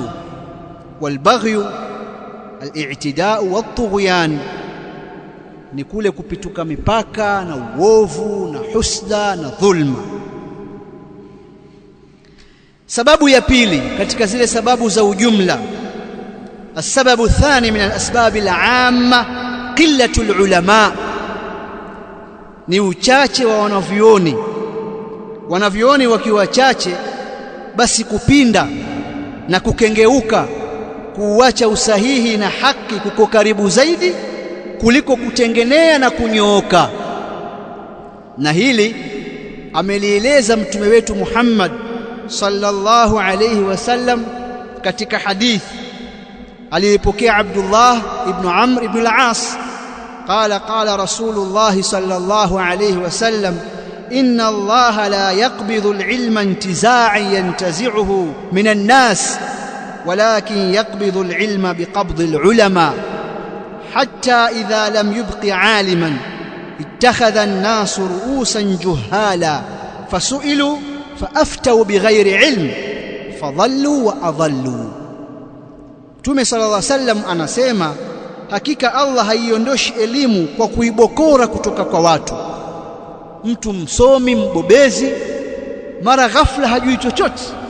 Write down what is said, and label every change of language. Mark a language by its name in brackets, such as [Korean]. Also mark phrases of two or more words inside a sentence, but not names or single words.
[Arabic] والبغي الاعتداء والطغيان, [Swahili] ni kule kupituka mipaka na uovu na husda na dhulma. Sababu ya pili katika zile sababu za ujumla, [Arabic] السبب الثاني من الأسباب العامة قلة العلماء، [Swahili] ni uchache wa wanavyuoni. Wanavyuoni wakiwa wachache, basi kupinda na kukengeuka, kuuacha usahihi na haki kuko karibu zaidi kuliko kutengenea na kunyooka. Na hili amelieleza mtume wetu Muhammad [Arabic] صلى الله عليه وسلم [Swahili] katika hadithi aliyepokea Abdullah [Arabic] ابن عمرو بن العاص قال رسول الله صلى الله عليه وسلم إن الله لا يقبض العلم انتزاعا ينتزعه من الناس ولكن يقبض العلم بقبض العلماء حتى إذا لم يبق عالما اتخذ الناس رؤوسا جهالا فسئلوا فأفتوا بغير علم فضلوا وأضلوا. [Swahili] Mtume [Arabic] صلى الله عليه وسلم [Swahili] anasema, hakika Allah haiondoshi elimu kwa kuibokora kutoka kwa watu. Mtu msomi mbobezi, mara ghafla hajui chochote.